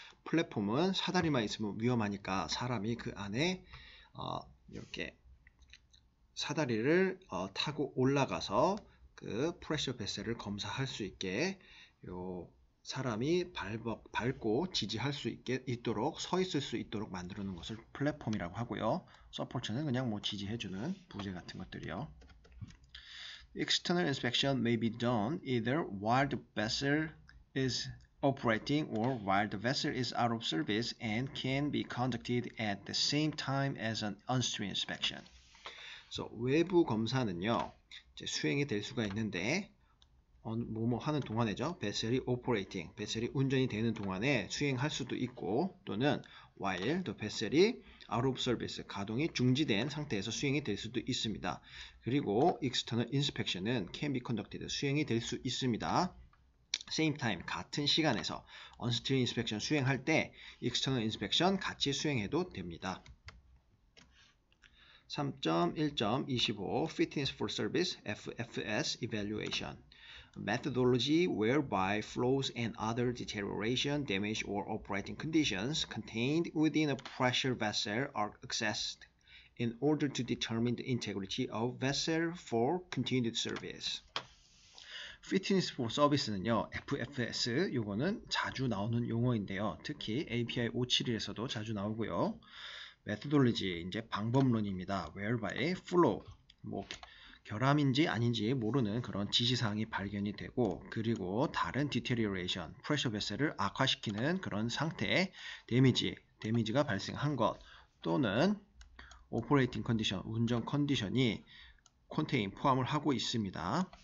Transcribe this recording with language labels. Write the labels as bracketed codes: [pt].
[ko] 플랫폼은 사다리만 있으면 위험하니까 사람이 그 안에 이렇게 사다리를 타고 올라가서 그 프레셔 베셀을 검사할 수 있게 요 사람이 밟고 지지할 수 있도록 서 있을 수 있도록 만들어 놓은 것을 플랫폼이라고 하고요. 서포트는 그냥 뭐 지지해주는 부재 같은 것들이요. [en] External inspection may be done either while the vessel is operating or while the vessel is out of service and can be conducted at the same time as an on-stream inspection. [ko] So, 외부 검사는요, 이제 수행이 될 수가 있는데 뭐뭐 하는 동안에죠. 베셀이 operating, 베셀이 운전이 되는 동안에 수행할 수도 있고 또는 [en] while the [ko] 베셀이 [en] out of service, [ko] 가동이 중지된 상태에서 수행이 될 수도 있습니다. 그리고 external inspection은 can be conducted, 수행이 될 수 있습니다. [en] same time, [ko] 같은 시간에서 on-stream inspection 수행할 때 external inspection 같이 수행해도 됩니다. [en] 3.1.25 Fitness for Service FFS Evaluation Methodology whereby flows and other deterioration, damage, or operating conditions contained within a pressure vessel are assessed in order to determine the integrity of vessel for continued service. [ko] Fitness for Service는요, FFS, 요거는 자주 나오는 용어인데요. 특히 API 571에서도 자주 나오고요. Methodology, 이제 방법론입니다. [en] Whereby flow, [ko] 뭐 결함인지 아닌지 모르는 그런 지시사항이 발견이 되고, 그리고 다른 deterioration, pressure vessel을 악화시키는 그런 상태, 데미지가 발생한 것, 또는 operating condition, 운전 컨디션이 contain, 포함을 하고 있습니다.